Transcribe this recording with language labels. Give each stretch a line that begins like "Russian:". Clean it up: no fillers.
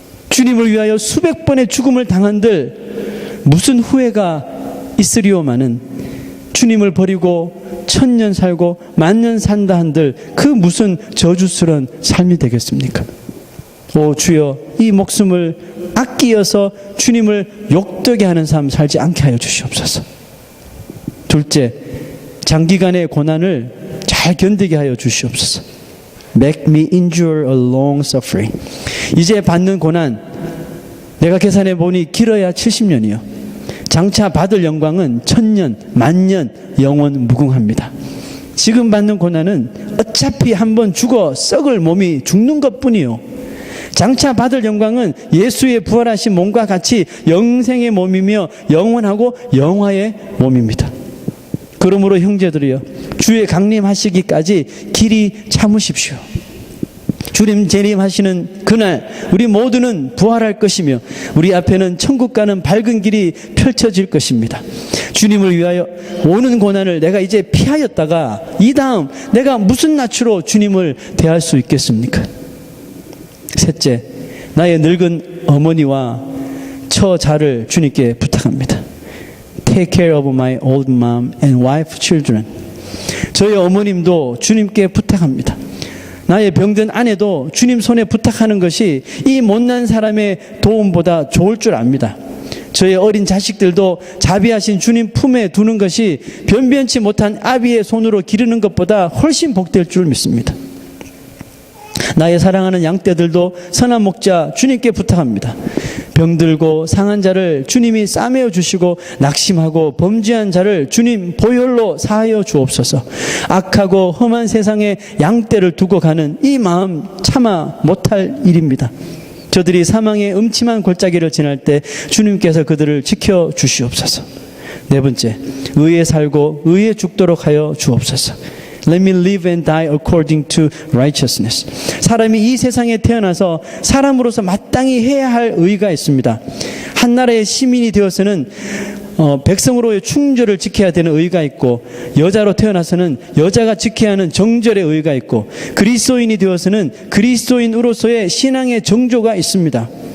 Korean: 주님을 위하여 수백 번의 죽음을 당한들 무슨 후회가 있으리오마는 주님을 버리고 1000년 살고 10,000년 산다 한들 그 무슨 저주스러운 삶이 되겠습니까? 오 주여, 이 목숨을 아끼어서 주님을 욕되게 하는 삶 살지 않게 하여 주시옵소서. 둘째, 장기간의 고난을 잘 견디게 하여 주시옵소서.
English: Make me endure a long suffering.
Korean: 이제 받는 고난, 내가 계산해 보니 길어야 70년이요. 장차 받을 영광은 1000년, 만년, 영원 무궁합니다. 지금 받는 고난은 어차피 한번 죽어 썩을 몸이 죽는 것뿐이요. 장차 받을 영광은 예수의 부활하신 몸과 같이 영생의 몸이며 영원하고 영화의 몸입니다. 그러므로 형제들이여, 주의 강림하시기까지 길이 참으십시오. 주님 재림하시는 그날 우리 모두는 부활할 것이며 우리 앞에는 천국 가는 밝은 길이 펼쳐질 것입니다. 주님을 위하여 오는 고난을 내가 이제 피하였다가 이 다음 내가 무슨 낯으로 주님을 대할 수 있겠습니까? 셋째, 나의 늙은 어머니와 처자를 주님께 부탁합니다.
English: Take care of my old mom and wife, children.
Korean: 저희 어머님도 주님께 부탁합니다. 나의 병든 아내도 주님 손에 부탁하는 것이 이 못난 사람의 도움보다 좋을 줄 압니다. 저의 어린 자식들도 자비하신 주님 품에 두는 것이 변변치 못한 아비의 손으로 기르는 것보다 훨씬 복될 줄 믿습니다. 나의 사랑하는 양떼들도 선한 목자 주님께 부탁합니다. 병들고 상한 자를 주님이 싸매어 주시고 낙심하고 범죄한 자를 주님 보혈로 사하여 주옵소서. 악하고 험한 세상에 양떼를 두고 가는 이 마음 참아 못할 일입니다. 저들이 사망의 음침한 골짜기를 지날 때 주님께서 그들을 지켜 주시옵소서. 네 번째, 의에 살고 의에 죽도록 하여 주옵소서.
English: Let me live and die according to righteousness.
Korean: 사람이 이 세상에 태어나서 사람으로서 마땅히 해야 할 의가 있습니다. 한 나라의 시민이 되어서는 백성으로의 충절을 지켜야 되는 의가 있고, 여자로 태어나서는 여자가 지켜야 하는 정절의 의가 있고, 그리스도인이 되어서는 그리스도인으로서의 신앙의 정조가 있습니다.